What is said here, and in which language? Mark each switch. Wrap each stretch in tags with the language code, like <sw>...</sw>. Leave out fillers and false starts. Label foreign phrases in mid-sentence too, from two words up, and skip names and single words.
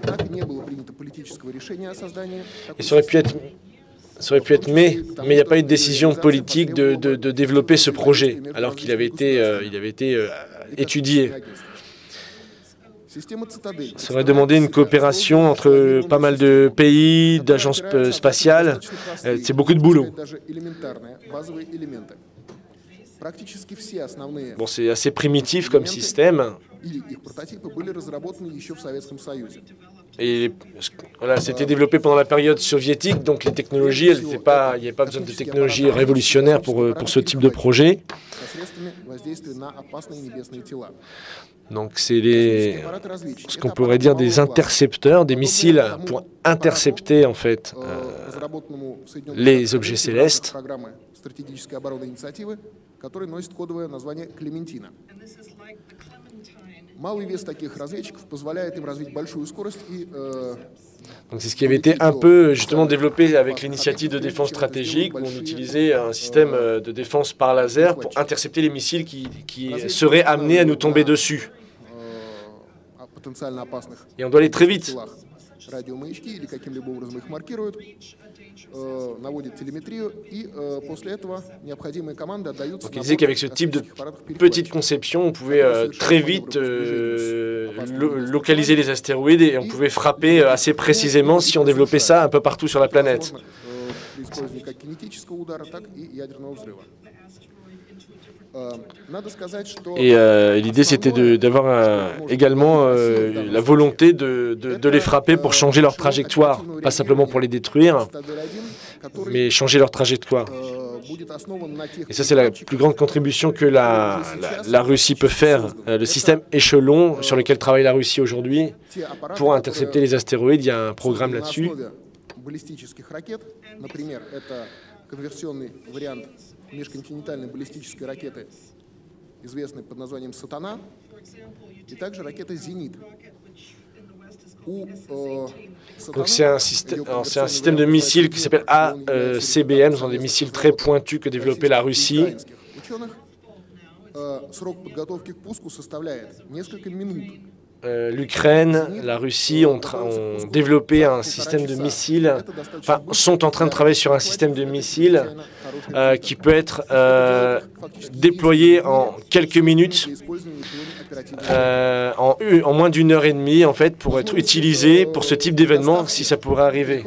<fr>Et ça aurait pu être mais il n'y a pas eu de décision politique de développer ce projet, alors qu'il avait été étudié. Ça aurait demandé une coopération entre pas mal de pays, d'agences spatiales. C'est beaucoup de boulot.</fr> <ru>Практически все основные</ru> <fr>Bon, c'est assez primitif comme système.</fr> <ru>или их прототипы были разработаны еще в Советском Союзе.</ru> <fr>Et voilà, c'était développé pendant la période soviétique, donc les technologies, il n'y avait pas besoin de technologies révolutionnaires pour ce type de projet.</fr> <ru>Со средствами воздействия на опасные небесные тела.</ru> <fr>Donc c'est ce qu'on pourrait dire des intercepteurs, des missiles pour intercepter en fait</fr> <ru>Разработанному в Соединенных</ru> <fr>les</fr> <ru>Штатах</ru> <fr>objets</fr> <ru>в рамках</ru> <fr>célestes.</fr> <ru>программы стратегической оборонной инициативы, который носит кодовое название «Клементина». Малый вес таких разведчиков позволяет им развить большую скорость и</ru> <fr>Donc c'est ce qui avait été un peu justement développé avec l'initiative de défense stratégique, où on utilisait un système de défense par laser pour intercepter les missiles qui seraient amenés à nous tomber dessus.</fr> <ru>потенциально опасных</ru> <fr>Et on doit aller très vite.</fr> <ru>телах. Радиомаячки или каким-либо образом их маркируют, наводят телеметрию, и после этого необходимые команды отдаются.</ru> <fr>Donc il disait qu'avec ce type de petite conception, on pouvait très vite localiser les astéroïdes et on pouvait frapper assez précisément si on développait ça un peu partout sur la planète.</fr> <ru>При использовании как кинетического удара, так и ядерного взрыва. Надо сказать, что</ru> <fr>Et l'idée, c'était d'avoir également la volonté de les frapper pour changer leur trajectoire, pas simplement pour les détruire, mais changer leur trajectoire.</fr> <ru>будет основан на тех</ru> <fr>Et ça, c'est la plus grande contribution que la Russie peut faire. Le système échelon sur lequel travaille la Russie aujourd'hui pour intercepter les astéroïdes, il y a un programme là-dessus.</fr> <ru>баллистических ракет, например, это конверсионный вариант межконтинентальной баллистической ракеты, известной под названием «Сатана», и также ракета «Зенит».</ru> <fr>Donc c'est un système de missiles qui s'appelle ACBM, ce sont des missiles très pointus que développait la Russie.</fr> <ru>Срок подготовки к пуску составляет несколько минут.</ru> <fr>L'Ukraine, la Russie ont développé un système de missiles, enfin sont en train de travailler sur un système de missiles qui peut être déployé en quelques minutes, en moins d'une heure et demie en fait, pour être utilisé pour ce type d'événement si ça pourrait arriver.</fr>